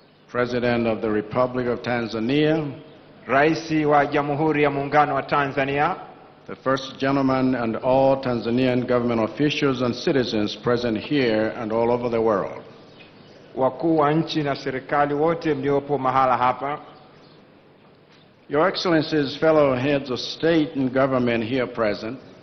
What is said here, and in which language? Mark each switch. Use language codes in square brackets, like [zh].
[en] President of the Republic of Tanzania, [sw] Raisi wa Jamhuri ya Muungano wa Tanzania, [en] the First Gentleman, and all Tanzanian government officials and citizens present here and all over the world. [sw] wakuu wa nchi na serikali wote mliopo mahala hapa, [en] Your Excellencies, fellow heads of state and government here present,